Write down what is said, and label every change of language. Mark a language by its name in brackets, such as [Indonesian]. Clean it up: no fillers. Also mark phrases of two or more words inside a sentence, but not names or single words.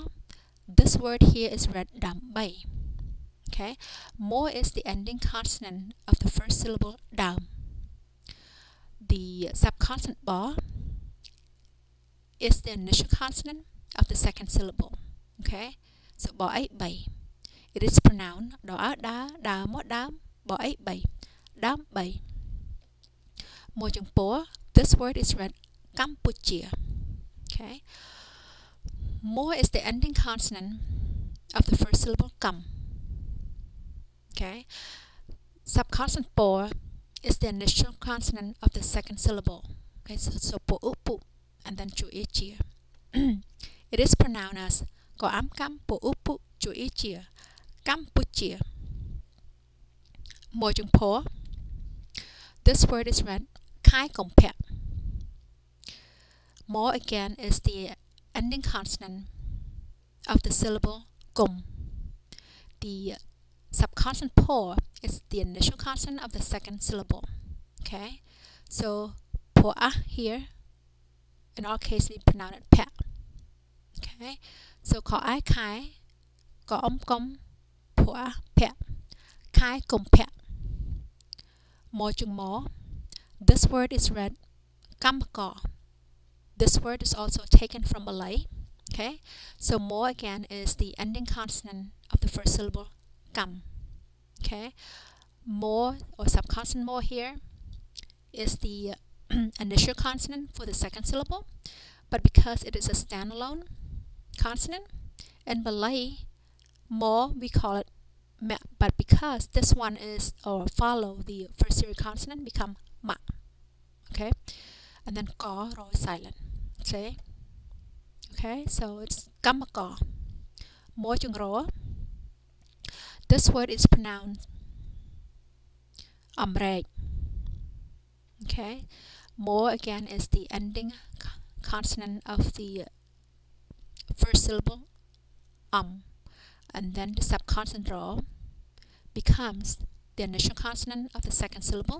[English] This word here is read dam bay. Okay, mo is the ending consonant of the first syllable dam. The subconsonant ba is the initial consonant of the second syllable. Okay, so ba ai bay. It is pronounced da mo dam ba ai bay dam bay. [Khmer] ម ជើង ព. [English] This word is read Campuchia. Okay, mo is the ending consonant of the first syllable kam. Okay, subconsonant po is the initial consonant of the second syllable. Okay, so po upu and then chu chia. It is pronounced as ko am kam po upu chu chia. [Khmer] Campuchia. ម ជើង ព. [English] This word is read Kai Kompet. Mo again is the ending consonant of the syllable kum. The subconsonant po is the initial consonant of the second syllable. Okay, so po a here, in our case we pronounce it pet. Okay, so ko ai kai, ko kom, po a pet, kai kum pet. [Khmer] ម ជើង ម. [English] This word is read kamka. This word is also taken from Malay. Okay, so mo again is the ending consonant of the first syllable kam. Okay, mo or subconsonant mo here is the initial consonant for the second syllable, but because it is a standalone consonant in Malay, mo we call it me, but because this one is or follow the first series consonant become ma. Okay, and then ka ro is silent. Okay, so it's kamaka. [Khmer] ម ជើង រ. [English] This word is pronounced amrek. Okay, mo again is the ending consonant of the first syllable and then the subconsonant ro becomes the initial consonant of the second syllable.